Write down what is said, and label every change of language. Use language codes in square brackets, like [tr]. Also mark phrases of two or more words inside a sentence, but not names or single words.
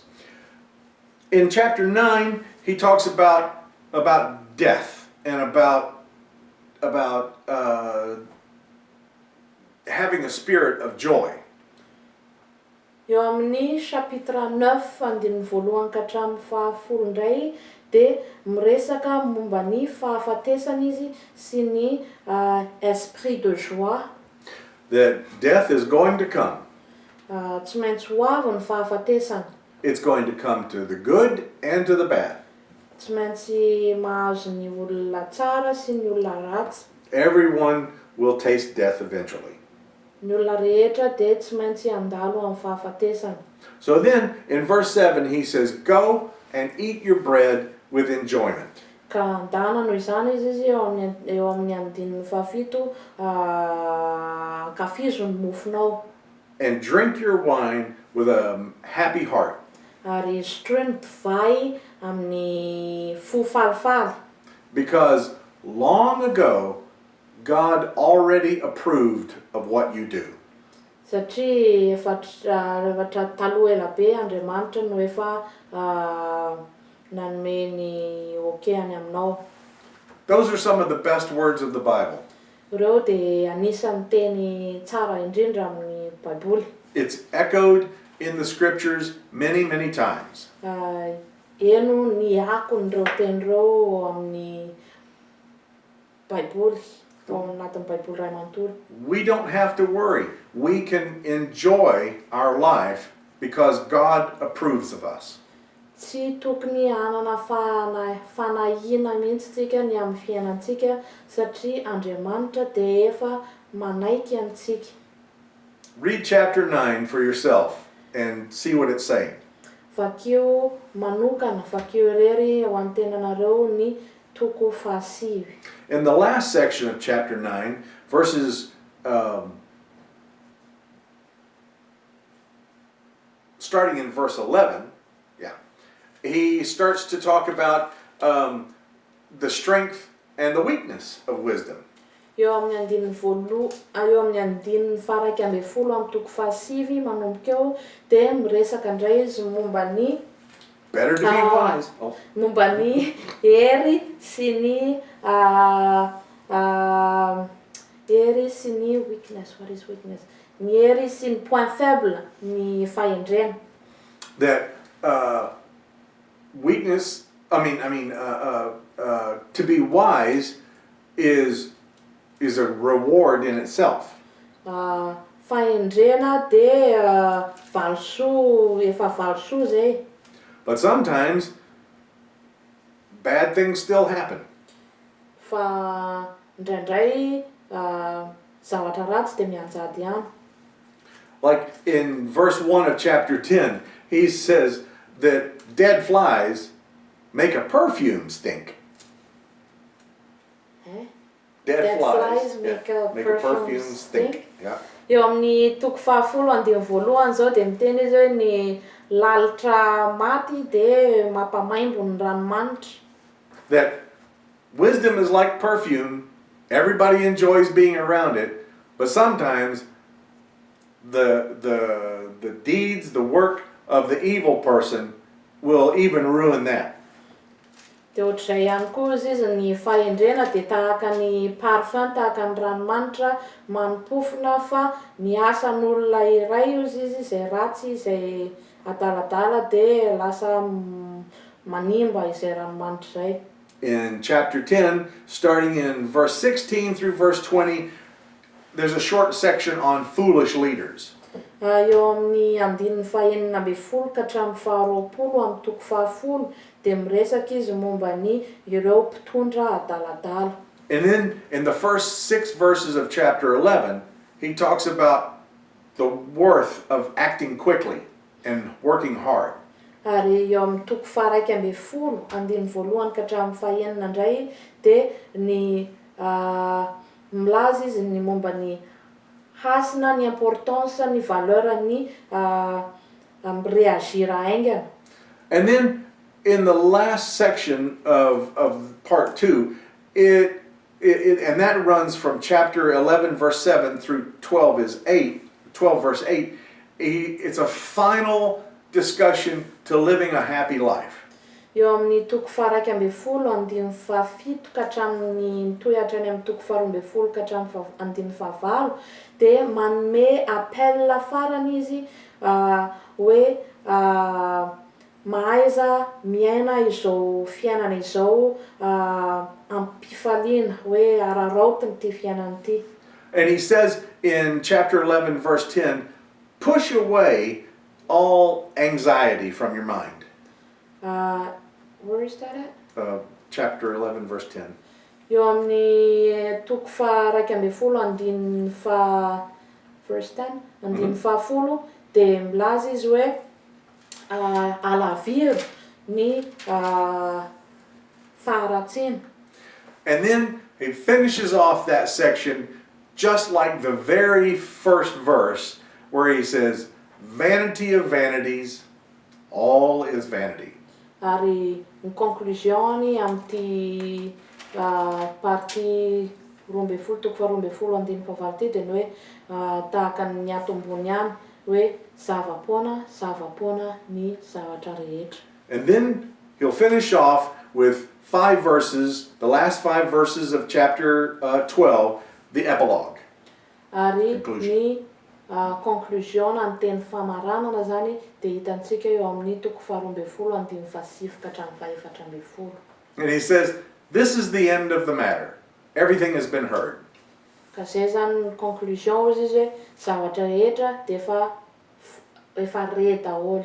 [en] In chapter 9, he talks about death and about having a spirit of joy. [mg] Eo amin'ny chapitre 9 andininy voalohany ka hatramin'ny 10 indray dia miresaka momba ny fahafatesana izy sy ny [fr] esprit de joie. [en] That death is going to come. [mg] Tsy maintsy ho avy ny fahafatesana. [en] It's going to come to the good and to the bad. [mg] Tsy maintsy mahazo ny olona tsara sy ny olona ratsy. [en] Everyone will taste death eventually. [mg] Ny olona rehetra dia tsy maintsy handalo amin'ny fahafatesana. [en] So then, in verse 7, he says, "Go and eat your bread with enjoyment." [mg] Ka andana noho izany izy eo amin'ny andininy 7 kafizo ny mofonao. [en] And drink your wine with a happy heart. [mg] Ary sotroiny divay amin'ny fo falifaly. [en] Because long ago, God already approved of what you do. [mg] Satria efa taloha ela be Andriamanitra no efa nanome ny okeny aminao. [en] Those are some of the best words of the Bible. [mg] Ireo dia anisan'ny teny tsara indrindra amin'ny Baiboly. [en] It's echoed in the scriptures many, many times. [mg] Eno ny akon'ireo tenyreo amin'ny Baiboly, ao anatin'ny Baiboly Ray Manontolo. [en] We don't have to worry. We can enjoy our life because God approves of us. [mg] Tsy tokony hanana fanahina mihitsy tsika ny amin'ny fiainantsika satria Andriamanitra dia efa manaiky antsika. [en] Read chapter 9 for yourself and see what it's saying. [mg] Vakio manokana, vakio irery ao an-tenanareo ny toko 7. [en] In the last section of chapter 9, verses starting in verse 11, he starts to talk about the strength and the weakness of wisdom. [mg] Eo amin'ny andininy faraiky amby folo amin'ny toko 7 manomboka eo dia miresaka indray izy momba ny [en] Better to be wise. [mg] momba ny hery sy ny hery sy ny weakness. [en] What is weakness? [mg] Ny hery sy ny [fr] point faible [mg] ny fahendrena. [en] That weakness, to be wise is a reward in itself. [mg] Fahendrena dia efa valosoa zay. [en] But sometimes bad things still happen. [mg] Fa indraindray zavatra ratsy dia mianjady ihany. [en] Like in verse 1 of chapter 10, he says that dead flies make a perfume stink. Dead flies make a perfume stink. Yeah. [mg] Eo amin'ny toko 10 andiny voalohany zao dia miteny izy hoe ny lalitra maty dia mampamaimbo ny ranomanitra. [en] That wisdom is like perfume. Everybody enjoys being around it, but sometimes the deeds, the work of the evil person will even ruin that. [mg] De ohatr'izay ihany koa izy ny fahendrena de tahaka ny parfum, tahaka ny ranomanitra manimpofona fa ny asan'olona iray izy izay ratsy izay adaladala de lasa manimba izay ranomanitra izay. [en] In chapter 10, starting in verse 16 through verse 20, there's a short section on foolish leaders. [mg] Eo amin'ny andininy fahaenina amby folo ka hatramin'ny faharoapolo amin'ny toko fahafolo de miresaka izy momba ny ireo mpitondra adaladala. [en] And then in the first 6 verses of chapter 11, he talks about the worth of acting quickly and working hard. [mg] Ary eo amin'ny toko faharaiky amby folo andininy voalohany ka hatramin'ny fahaenina indray de ny milaza izy ny momba ny hasina, ny importance, ny valeur ny réagir aingana. [en] And then in the last section of part 2, and that runs from chapter 11 verse 7 through 12 verse 8, it's a final discussion to living a happy life. [mg] Eo amin'ny toko faharaiky amby folo andininy fahafito ka hatramin'ny mitohy hatrany amin'ny toko faharoa amby folo ka hatramin'ny andininy fahavalo de manome appel farany izy hoe mahaiza miaina izao fiainana izao ampifaliana hoe araraotiny ty fiainana ty. [en] And he says in chapter 11 verse 10, push away all anxiety from your mind. Where is that at? Chapter 11 verse 10. [mg] Eo amin'ny toko faharaiky amby folo andininy verse 10 andininy fahafolo de milaza izy hoe alaviro ny faharatsiana. [en] And then he finishes off that section just like the very first verse where he says, vanity of vanities, all is vanity. [mg] Ary ny conclusiony amin'ny partie roa amby folo toko faharoa amby folo andininy fahavalo ty de ny hoe tahaka ny ato ambony any hoe zavapoana ny zavatra rehetra. [en] And then he'll finish off with 5 verses, the last 5 verses of chapter 12, the epilogue. [mg] Ary ny conclusion ny teny famaranana zany de hitantsika eo amin'ny toko faharoa amby folo andininy fahasivy ka hatramin'ny fahaefatra amby folo. [en] And he says, this is the end of the matter. Everything has been heard. [mg] Ka zay zany ny conclusion izy hoe zavatra rehetra de efa re daholo.